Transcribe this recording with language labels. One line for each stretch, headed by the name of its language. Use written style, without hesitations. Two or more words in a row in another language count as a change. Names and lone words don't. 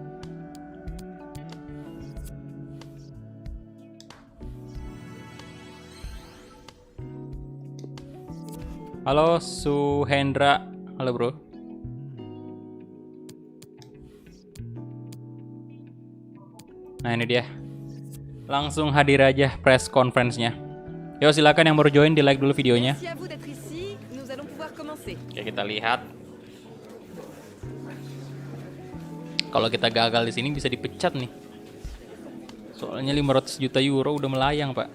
Indonesian: Halo Suhendra. Halo bro. Nah ini dia. Langsung hadir aja
English: press conference-
Indonesian: nya. Yo silakan yang baru join di like dulu videonya.
French: Merci à vous d'être ici. Nous allons pouvoir commencer.
Indonesian: Oke, kita lihat. Kalau kita gagal di sini bisa dipecat nih. Soalnya 500 juta euro udah melayang, Pak.